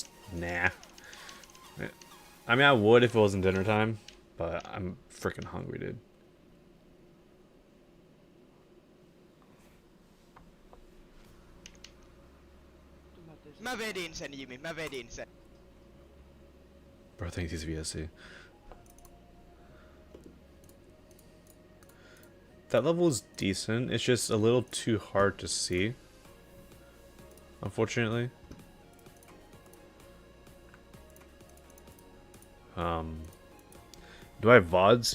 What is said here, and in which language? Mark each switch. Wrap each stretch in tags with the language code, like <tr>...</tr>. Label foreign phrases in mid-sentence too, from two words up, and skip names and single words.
<en>Nah. I mean, I would if it wasn't dinner time, but I'm freaking hungry, dude.</en> <fi>Mä vedin sen, Jimmy, mä vedin sen.</fi> <en>Bro, I think he's VSC. That level is decent. It's just a little too hard to see, unfortunately. Do I have VODs?</en>